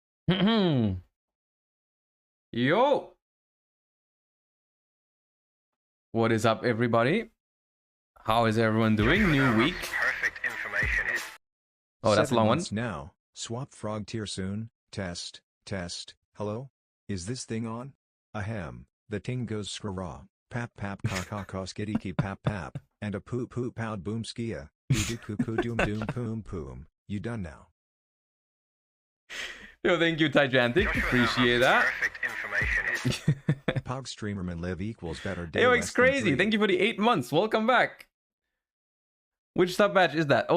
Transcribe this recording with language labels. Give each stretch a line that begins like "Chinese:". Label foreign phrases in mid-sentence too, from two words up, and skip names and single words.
English: Yo! What is up, everybody? How is everyone doing? New week. Perfect information. Oh, that's a long one. Now, swap frog tier soon. Test. Hello? Is this thing on? Ahem. The ting goes scraw. Pap pap ka skiddy pap pap. And a poop poop pound boom skia. Doo cuckoo doom doom poom poom. You done now. Yo, thank you, Tijantic. Appreciate that. Perfect information. Pog streamerman live equals better day. Yo, less it's than crazy. 3. Thank you for the 8 months. Welcome back. Which sub badge is that?